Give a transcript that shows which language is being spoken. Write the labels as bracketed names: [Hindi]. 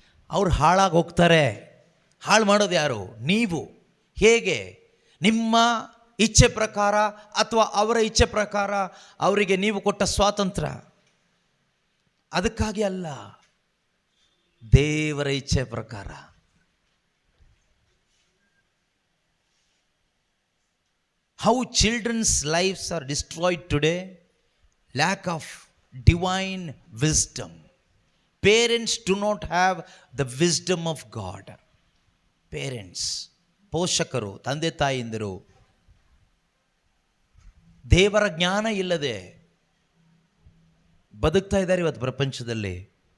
[Kannada] ಅವ್ರು ಹಾಳಾಗಿ ಹೋಗ್ತಾರೆ. ಹಾಳು ಮಾಡೋದು ಯಾರು? ನೀವು. ಹೇಗೆ? ನಿಮ್ಮ ಇಚ್ಛೆ ಪ್ರಕಾರ ಅಥವಾ ಅವರ ಇಚ್ಛೆ ಪ್ರಕಾರ ಅವರಿಗೆ ನೀವು ಕೊಟ್ಟ ಸ್ವಾತಂತ್ರ್ಯ, ಅದಕ್ಕಾಗಿ ಅಲ್ಲ, ದೇವರ ಇಚ್ಛೆ ಪ್ರಕಾರ. [English] How children's lives are destroyed today? Lack of divine wisdom. Parents do not have the wisdom of God. [Kannada] Parents, ಪೋಷಕರು, ತಂದೆ ತಾಯಿಂದರು ದೇವರ ಜ್ಞಾನ ಇಲ್ಲದೆ ಬದುಕ್ತಾ ಇದ್ದಾರೆ ಇವತ್ತು ಪ್ರಪಂಚದಲ್ಲಿ.